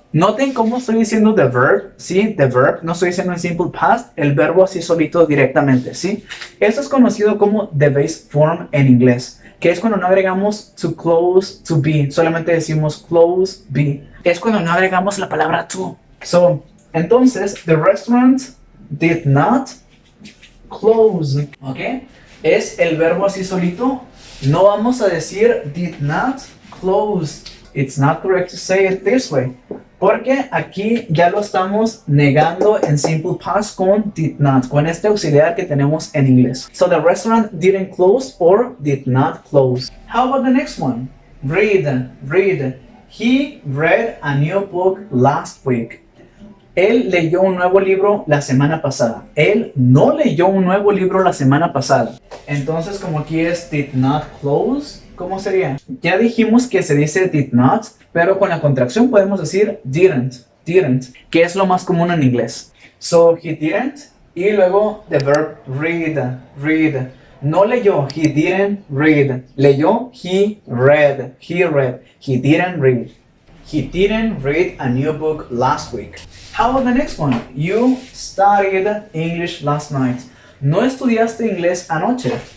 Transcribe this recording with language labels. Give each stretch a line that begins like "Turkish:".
Spanish: Noten cómo estoy diciendo the verb, ¿sí? The verb. No estoy diciendo en simple past. El verbo así solito directamente, ¿sí? Esto es conocido como the base form en inglés, que es cuando no agregamos to close to be. Solamente decimos close be. Es cuando no agregamos la palabra to.
English: So, entonces, the restaurant did not close. ¿Ok?
Spanish: Es el verbo así solito. No vamos a decir did not close.
English: It's not correct to say it this way.
Spanish: Porque aquí ya lo estamos negando en simple past con did not, con este auxiliar que tenemos en inglés.
English: So the restaurant didn't close or did not close. How about the next one? Read. He read a new book last week.
Spanish: Él leyó un nuevo libro la semana pasada. Él no leyó un nuevo libro la semana pasada. Entonces, como aquí es did not close, ¿cómo sería? Ya dijimos que se dice did not, pero con la contracción podemos decir didn't, que es lo más común en inglés.
English: So, he didn't, y luego the verb read.
Spanish: No leyó,
English: he didn't read. Leyó, he read. He didn't read. He didn't read a new book last week. How about the next one? You studied English last night.
Spanish: No estudiaste inglés anoche.